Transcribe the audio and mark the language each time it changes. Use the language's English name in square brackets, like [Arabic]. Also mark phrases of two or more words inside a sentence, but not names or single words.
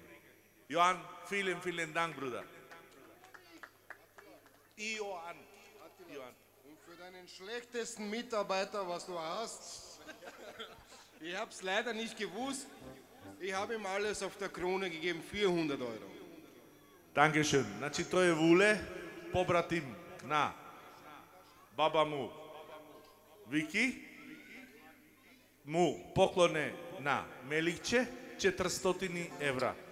[German] Johann, vielen Dank, Bruder. Johann. Und für deinen schlechtesten Mitarbeiter, was du hast, ich habe es leider nicht gewusst, ich habe ihm alles auf der Krone gegeben, 400 Euro. Dankeschön. [Macedonian] Значи той е Вуле, побратим на баба му Вики, му поклоне на Меликче 400 евра.